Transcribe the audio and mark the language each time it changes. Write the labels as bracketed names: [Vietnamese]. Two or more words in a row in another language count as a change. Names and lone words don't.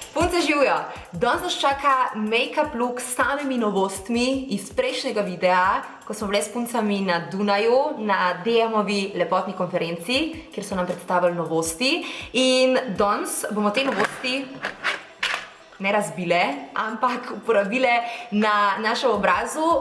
[Slovenian] Punce živijo! Danes nas čaka [English] make-up look [Slovenian] s samimi novostmi iz prejšnjega videa, ko smo bile s puncami na Dunaju, na DM-ovi lepotni konferenci, kjer so nam predstavili novosti. In danes bomo te novosti ne razbile, ampak uporabile na našem obrazu.